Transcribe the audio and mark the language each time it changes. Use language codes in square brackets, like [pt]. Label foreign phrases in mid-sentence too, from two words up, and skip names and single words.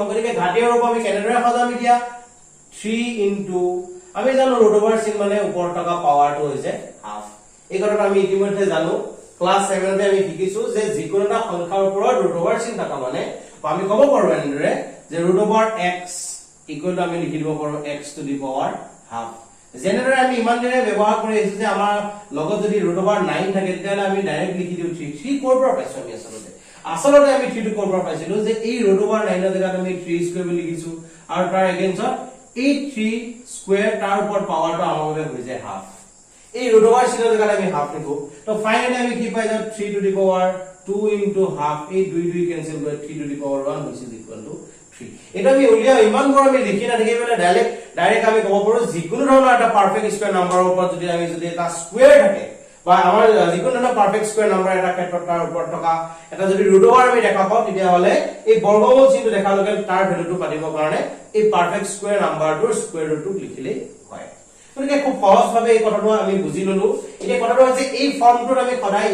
[as] গতিকে ঘাতীয় ৰূপ আমি কেনেদৰে সজাম এতিয়া 3 আমি জানো [en] root over sign [as] মানে ওপৰত থকা পাৱাৰটো হৈছে হাফ। এই কথাটো আমি ইতিমধ্যে জানো ক্লাস 7 তে আমি শিকিছো যে যিকোনো এটা সংখ্যাৰ ওপৰত [en] root over sign [as] থকা মানে আমি কব পাৰো এনেদৰে যে √(x) = আমি লিখি দিব পাৰো [en] x to the power half [as] যেনেদৰে আমি ইমান দিনে ব্যৱহাৰ কৰি আহিছো যে আমাৰ লগত যদি √9 থাকে তেতিয়াহলে আমি ডাইৰেক্ট লিখি দিও 3 কৰ পৰা পাইছো আমি আসলতে আমি 3 টো কৰ পৰা পাইছিলো যে এই √9 ৰ জেগাত আমি 3 স্কয়াৰ বুলি লিখিছো আৰু তাৰ এগেইনষ্টত এই 3 স্কয়াৰ তাৰ ওপৰত পাৱাৰটো আমাৰ বাবে হৈ যায় হাফ এই √9 চিনৰ জেগাত আমি হাফ লিখো তো ফাইনালি আমি কি পাই যাম [en] 3 to the power 2 into half [as] এই 2 কেনসেল কৰি [en] 3 to the power 1 which is equal to 3 [as] এটা আমি উলিয়া ইমান বড় আমি লিখি না দেখি মানে ডাইৰেক্ট আমি ক'ব পাৰো যিকোনো ধৰণৰ এটা পাৰফেক্ট স্কয়াৰ নাম্বাৰৰ ওপৰত যদি আমি যদি এটা স্কয়াৰ থাকে বা আমাৰ যিকোনো এটা [en] perfect square number [as] এটা ক্ষেত্ৰত তাৰ ওপৰত থকা এটা যদি √9 আমি দেখা পাও তেতিয়া হলে এই বৰ্গমূল চিনটো দেখা লগে তাৰ ভ্যালুটো পাতিবৰ কাৰণে এই পাৰফেক্ট স্কয়াৰ নাম্বাৰটোৰ স্কয়াৰ ৰুটটো লিখিলে হয় গতিকে খুব সহজভাৱে এই কথাটো আমি বুজি ললো এতিয়া কথাটো হৈছে এই ফৰ্মটোত আমি সদায়